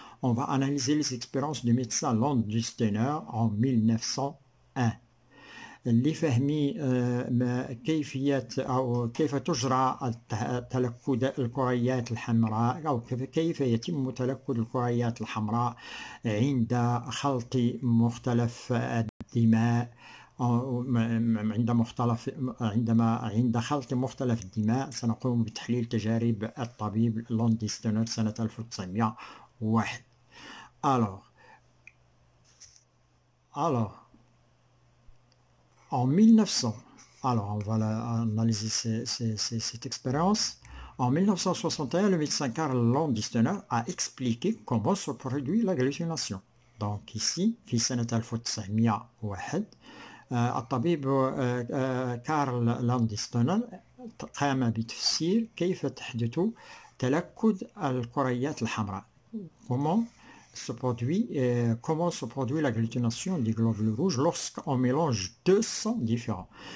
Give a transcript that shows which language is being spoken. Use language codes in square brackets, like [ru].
[fr] on va analyser les expériences du médecin Landsteiner en 1901. [ar] لفهم كيفية أو كيف تجرى تلكد الكريات الحمراء أو كيف يتم تلكد الكريات الحمراء عند خلط مختلف الدماء عند خلط مختلف الدماء. سنقوم بتحليل تجارب الطبيب لاندستينر سنة 1901. [fr] Alors, en 1900, alors on va analyser cette expérience. En 1961, le médecin Karl Landsteiner a expliqué comment se produit l'agglutination. Donc ici, [ar] في سنة 1901 الطبيب كارل لاندستينر قام بتفسير كيف تحدث تلكد الكريات الحمراء. [fr] Comment se produit l'agglutination des globules rouges lorsqu'on mélange deux sangs différents.